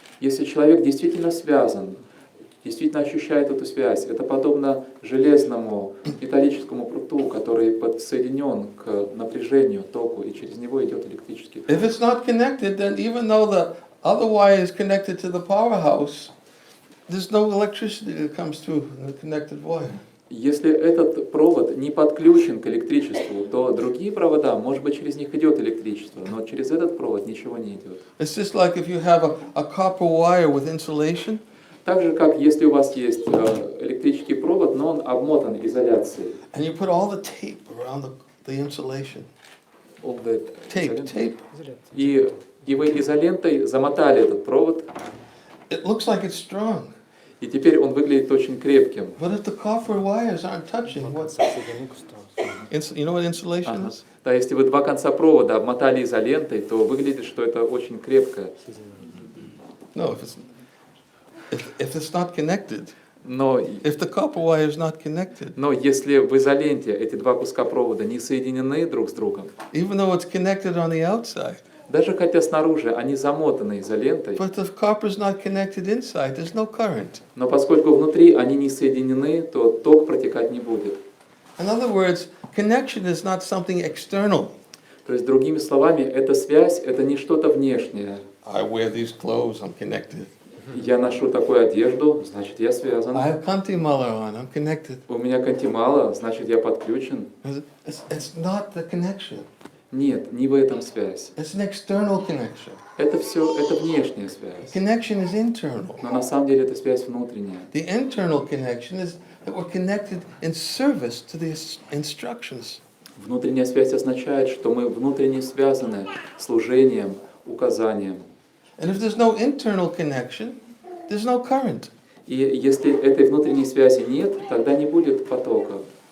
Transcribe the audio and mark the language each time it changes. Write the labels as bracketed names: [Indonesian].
[Russian] Если человек действительно связан, действительно ощущает эту связь. Это подобно железному металлическому пруту, который подсоединен к напряжению, току, и через него идет электрический ток. [English] If it's not connected, then even though the other wire is connected to the powerhouse, there's no electricity that comes through the connected wire. [Russian] Если этот провод не подключен к электричеству, то другие провода, может быть, через них идет электричество, но через этот провод ничего не идет. [English] It's just like if you have a copper wire with insulation. [Russian] Так же, как если у вас есть электрический провод, но он обмотан изоляцией. [English] And you put all the tape around the insulation. Tape. [Russian] И вы изолентой замотали этот провод, [English] It looks like it's strong. [Russian] и теперь он выглядит очень крепким. [English] But if the copper wires aren't touching, you know what insulation is? [Russian] Да, если вы два конца провода обмотали изолентой, то выглядит, что это очень крепко. [English] No, if it's not connected, [Russian] Но [English] if the copper wire is not connected, [Russian] если в изоленте эти два куска провода не соединены друг с другом, [English] even though it's connected on the outside, [Russian] даже хотя снаружи они замотаны изолентой, [English] but if copper is not connected inside, there's no current. [Russian] но поскольку внутри они не соединены, то ток протекать не будет. [English] In other words, connection is not something external. [Russian] То есть, другими словами, эта связь — это не что-то внешнее. [English] I wear these clothes, I'm connected. [Russian] Я ношу такую одежду, значит, я связан. [English] I have kanti mala on, I'm connected. [Russian] У меня кантимала, значит, я подключен. [English] It's not the connection. [Russian] Нет, не в этом связь. [English] It's an external connection. [Russian] Это все, это внешняя связь. [English] Connection is internal. [Russian] Но на самом деле это связь внутренняя. [English] The internal connection is that we're connected in service to the instructions. [Russian] Внутренняя связь означает, что мы внутренне связаны служением, указанием. [English] And if there's no internal connection, there's no current. [Russian] И если этой внутренней связи нет, тогда не будет потока.